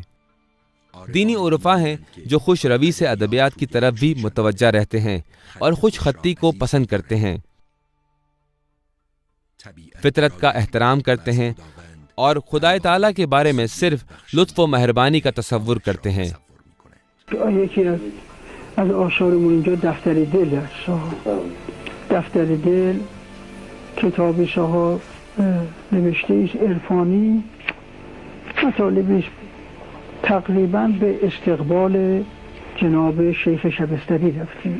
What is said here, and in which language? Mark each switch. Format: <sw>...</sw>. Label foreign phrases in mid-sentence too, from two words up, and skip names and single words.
<ur>دینی عرفا ہیں جو خوش روی سے ادبیات کی طرف بھی متوجہ رہتے ہیں اور خوش خطی کو پسند کرتے ہیں، فطرت کا احترام کرتے ہیں اور خدای تعالیٰ کے بارے میں صرف لطف و مہربانی کا تصور کرتے ہیں۔</ur> <fa>یکی از آثارمون اینجا دفتر دل است. دفتر دل کتابی صاحب نوشته ایست عرفانی، مطالبی تقریبا به استقبال جناب شیخ شبستری رفتیم.</fa>